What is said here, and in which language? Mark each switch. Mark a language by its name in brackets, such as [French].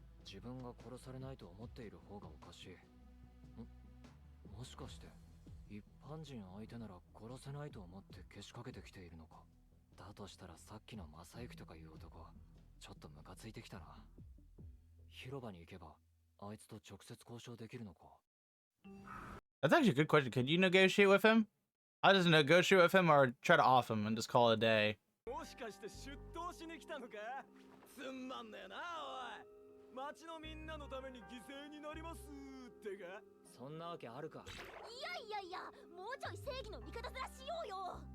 [Japanese] 自分が殺されないと思っている方がおかしい。もしかして一般人相手なら殺せないと思ってけしかけてきているのか。だとしたらさっきの正幸とかいう男、ちょっとムカついてきたな。広場に行けばあいつと直接交渉できるのか。 [English] That's actually a good question. Could you negotiate with him? I just negotiate with him or try to off him and just call it a day. [Japanese] もしかして出頭しに来たのか。つんまんねえなおい。町のみんなのために犠牲になりますってか。そんなわけあるか。いや、もうちょい正義の味方面しようよ。